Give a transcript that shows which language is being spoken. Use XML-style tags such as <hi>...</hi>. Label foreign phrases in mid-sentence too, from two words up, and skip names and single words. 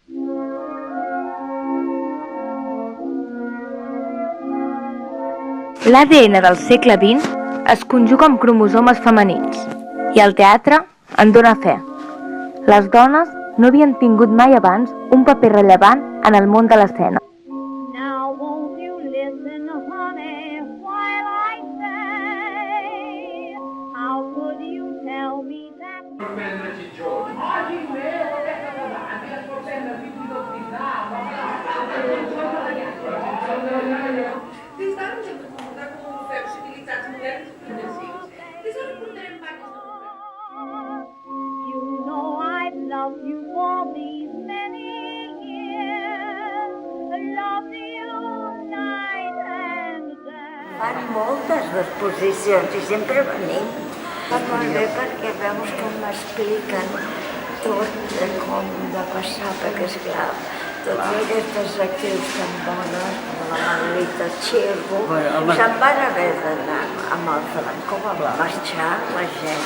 <ca>L'ADN del segle XX es conjuga amb cromosomes femenins i el teatre en dóna fe. Les dones no havien tingut mai abans un paper rellevant en el món de l'escena.</ca> <en>Now won't you listen, honey, while I say, how could you tell me that?</en> <ca>Des d'ara ens hem de comportar com europeus civilitzats moderns i progressius. Des d'ara portarem banyes de</ca> <en>You know I've loved you for these many years, loved you night and day.</en> <ca>Fan moltes exposicions i sempre venim. Fa molt bé perquè veus com m'expliquen tot de com de passar, perquè esclar, totes aquestes actrius tan bones, com la Margarita Xirgo, se'n van haver d'anar amb el Franco, va marxar la gent.</ca>